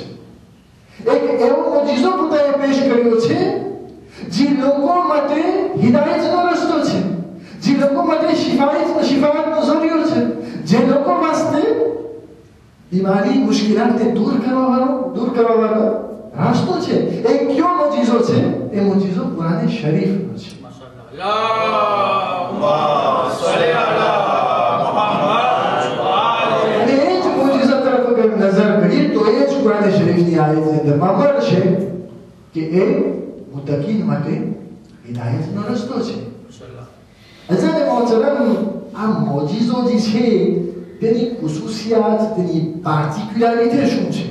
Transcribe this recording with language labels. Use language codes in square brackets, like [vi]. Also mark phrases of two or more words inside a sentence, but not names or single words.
[gu] એક એવો મોજીઝો પોતાએ પેશ કર્યો છે જે લોકો માટે હિદાયતનો રસ્તો છે, જે લોકો માટે શિફાયતનો ઝરિયો છે, જે લોકો વાસ્તે બીમારી મુશ્કેલાતને દૂર કરવા વાળો રાસ્તો છે. એ કયો મોજીઝો છે? એ મોજીઝો કુરાન શરીફનો છે. [ar] اللهم صل على محمد وعلى [gu] અને એ જ મોજીઝા તરફ અગર નજર કરીએ તો એ જ કુરાન શરીફની આયતની અંદરમાં મળશે કે એ મુત્તકીન માટે હિદાયતનો રસ્તો છે. અજાને મોહતરમ, આ મોજીઝો જે છે તેની ખુસુસિયાત, તેની પાર્ટિક્યુલારિટી શું છે?